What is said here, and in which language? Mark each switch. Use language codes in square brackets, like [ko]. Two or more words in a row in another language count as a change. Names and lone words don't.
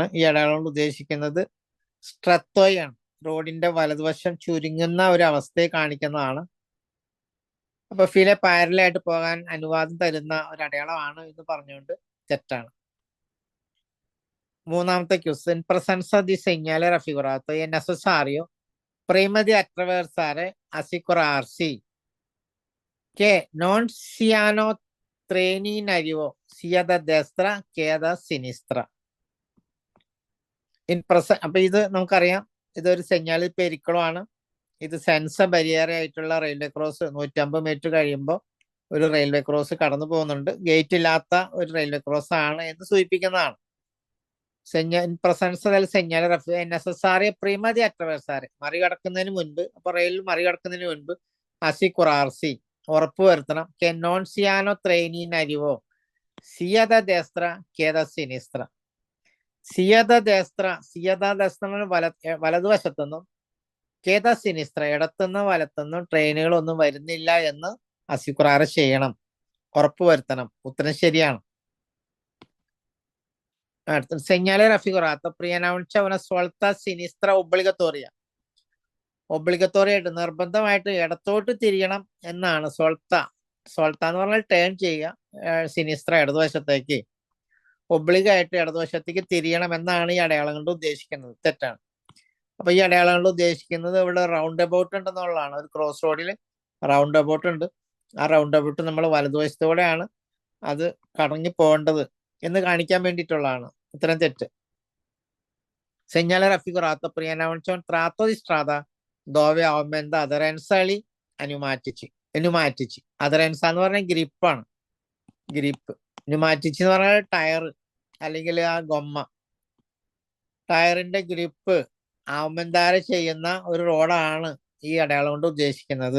[ml] ഈ അടയാളം കൊണ്ട് ഉദ്ദേശിക്കുന്നത് സ്ട്രെത്തോയാണ്. റോഡിന്റെ വലതുവശം ചുരുങ്ങുന്ന ഒരു അവസ്ഥയെ കാണിക്കുന്നതാണ്. അപ്പൊ ഫിലെ പാരലായിട്ട് പോകാൻ അനുവാദം തരുന്ന ഒരു അടയാളമാണ് എന്ന് പറഞ്ഞുകൊണ്ട് തെറ്റാണ്. മൂന്നാമത്തെ ക്വസ്റ്റ്യൻ, [it] in presenza di segnale raffigurato è necessario prima di attraversare assicurarsi che non siano treni in arrivo sia da destra che da sinistra. [ml] അപ്പൊ ഇത് നമുക്കറിയാം, ഇതൊരു [it] segnali pericolo. [ml] ഇത് [it] senza barriere [ml] ആയിട്ടുള്ള റെയിൽവേ ക്രോസ് 150 മീറ്റർ കഴിയുമ്പോൾ ഒരു റെയിൽവേ ക്രോസ് കടന്നു പോകുന്നുണ്ട്. ഗേറ്റ് ഇല്ലാത്ത ഒരു റെയിൽവേ ക്രോസ് ആണ് എന്ന് സൂചിപ്പിക്കുന്നതാണ്. [it] in presenza del segnale è necessario prima di attraversare, [ml] മറികടക്കുന്നതിന് മുൻപ്, അപ്പൊ റെയിൽ മറികടക്കുന്നതിന് മുൻപ് assicurarsi, ഉറപ്പുവരുത്തണം [it] che non siano treni in arrivo sia da destra che da sinistra. sia da destra [ml] വലതുവശത്തുനിന്നും [it] che da sinistra [ml] ഇടത്തുനിന്നും വലത്തുനിന്നും ട്രെയിനുകളൊന്നും വരുന്നില്ല എന്ന് അസിക്കുറാറ് ചെയ്യണം, ഉറപ്പുവരുത്തണം. ഉത്തരം ശരിയാണ്. [it] അടുത്ത segnale raffigurato preannuncia una svolta sinistra obbligatoria. [ml] ഒബ്ലിഗത്തോറി ആയിട്ട് നിർബന്ധമായിട്ട് ഇടത്തോട്ട് തിരിയണം എന്നാണ്. സോൾത്ത എന്ന് പറഞ്ഞാൽ ടേൺ ചെയ്യുക, സിനിസ്ത്ര ഇടതുവശത്തേക്ക്, ഒബ്ലിഗായിട്ട് ഇടതുവശത്തേക്ക് തിരിയണം എന്നാണ് ഈ അടയാളം കൊണ്ട് ഉദ്ദേശിക്കുന്നത്. തെറ്റാണ്. അപ്പൊ ഈ അടയാളം കൊണ്ട് ഉദ്ദേശിക്കുന്നത് ഇവിടെ [en] round about [ml] ഉണ്ടെന്നുള്ളതാണ്. ഒരു ക്രോസ് റോഡിൽ [en] round about [ml] ഉണ്ട്. ആ [en] round about [ml] നമ്മൾ വലതുവശത്തോടെയാണ് അത് കറങ്ങി പോകേണ്ടത് എന്ന് കാണിക്കാൻ വേണ്ടിയിട്ടുള്ളതാണ്. ഉത്തരം തെറ്റ്. [it] Segnale raffigurato preannuncia un tratto di strada dove aumenta aderenza ന്യൂമാറ്റിച്ച്. [ml] അദറൻസ എന്ന് പറഞ്ഞാൽ ഗ്രിപ്പാണ്, ഗ്രിപ്പ്. ന്യൂമാറ്റിച്ച് എന്ന് പറഞ്ഞാൽ ടയർ അല്ലെങ്കിൽ ആ ഗൊമ്മ, ടയറിന്റെ ഗ്രിപ്പ് ആവുമെന്താര ചെയ്യുന്ന ഒരു റോഡാണ് ഈ അടയാളം കൊണ്ട് ഉദ്ദേശിക്കുന്നത്.